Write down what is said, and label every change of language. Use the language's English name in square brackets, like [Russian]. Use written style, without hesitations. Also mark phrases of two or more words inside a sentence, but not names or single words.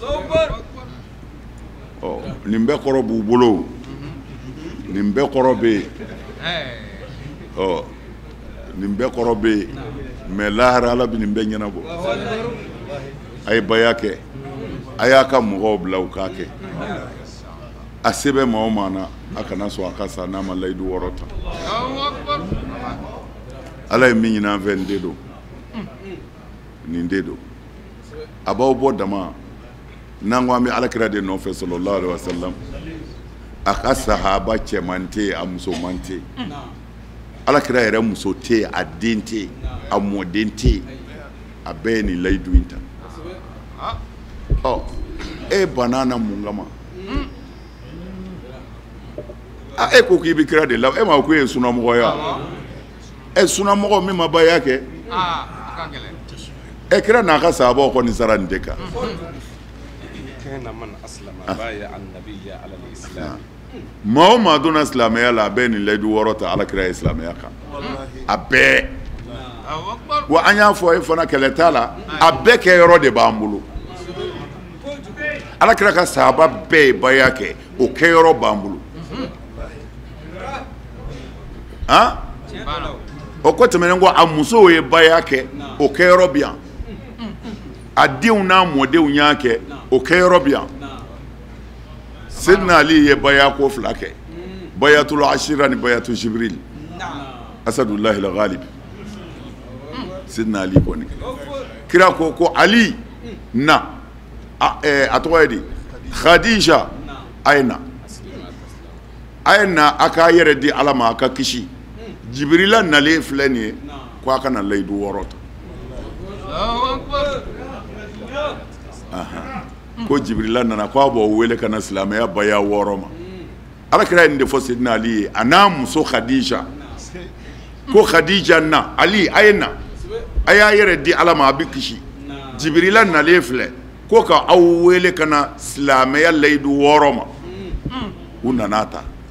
[Bambara] nin bɛɛ kɔrɔ b'u bolo nin bɛɛ kɔrɔ bɛ yen nin bɛɛ kɔrɔ bɛ yen mais lahara ala bɛ nin bɛɛ ɲɛnabɔ a ye baya kɛ a y'a ka mɔgɔw bila u k'a kɛ a se bɛ maa o maa na a kana sɔn a ka sa n'a ma layidu 6 ta ala ye min ɲini an fɛ nin de don nin de don a b'aw bɔ dama n'an ko an bɛ alakira de nɔfɛ [Arabic] صلى الله عليه وسلم [Bambara] a ka sahaba cɛman tɛ yen a musoman tɛ yen alakira yɛrɛ muso tɛ yen a den tɛ yen a mɔden tɛ yen a bɛɛ ye nin layidu in ta e banna na mun kama e ko k'i bɛ kira de la e ma ko e ye sunamɔgɔ ye sunamɔgɔ min ma baya kɛ kira n'a ka sahabaw kɔni sara nin de kan [Arabic] كان من أسلم بايع النبي على الإسلام [Bambara] maa o maa donna silamɛya la a bɛɛ nin layidu wɔɔrɔ ta alakira ye silamɛya kan a bɛɛ wa an y'a fɔ e fana kɛlɛ t'a la a bɛɛ kɛ yɔrɔ de b'an bolo alakira ka sahaba bɛɛ ye baya kɛ o kɛ yɔrɔ b'an bolo han o ko tɛmɛnen ko a musow ye baya kɛ o kɛ yɔrɔ bi yan a denw n'a mɔdenw y'a kɛ o kɛ yɔrɔ bi yan Sidna Ali ye baya ko fila kɛ [Arabic] بيعة العشيرة [Bambara] ni [Arabic] بيعة جبريل أسد الله الغالب [Bambara] Sidna Ali kɔni kira ko Ali na a tɔgɔ ye di Khadija ayna a k'a yɛrɛ di Ala ma a ka kisi Jibrila nalen filɛ nin ye ko a kana layidu wɔɔrɔ ta ko Jibrila nana ko a b'o wele ka na silamɛya baya wɔɔrɔ ma alakira ye nin de fɔ Sidina Ali ye a n'a muso Khadija ko Khadija na Ali a ye na a y'a yɛrɛ di Ala ma a bɛ kisi Jibrila nalen filɛ ko ka aw wele ka na silamɛya layidu wɔɔrɔ ma u nana ta